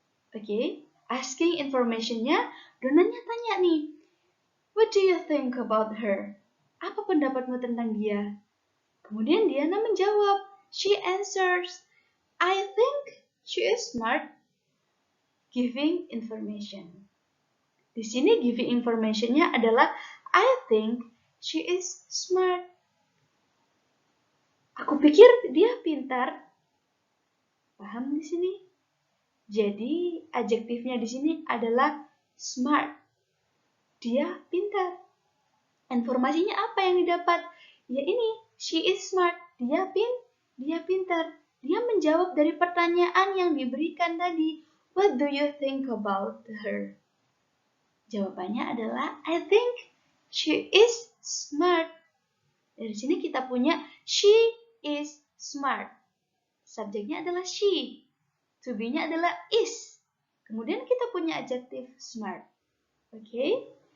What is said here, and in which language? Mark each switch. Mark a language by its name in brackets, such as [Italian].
[English] Oke, asking information-nya, Donna-nya [Indonesian] tanya nih, [English] what do you think about her? [Indonesian] Apa pendapatmu tentang dia? Kemudian Diana menjawab, [English] she answers, I think she is smart. Giving information. [Indonesian] Di sini [English] giving information-nya adalah I think she is smart. [Indonesian] Aku pikir dia pintar. Paham di sini? Jadi adjektifnya di sini adalah smart. Dia pintar. Informasinya apa yang didapat? Ya ini, [English] she is smart. [Indonesian] Dia pintar. Dia menjawab dari pertanyaan yang diberikan tadi. [English] What do you think about her? [Indonesian] Jawabannya adalah [English] I think she is smart. [Indonesian] Dari sini kita punya [English] she is smart. [Indonesian] Subjeknya adalah she. To be-nya adalah is. Kemudian kita punya adjektif smart. Oke.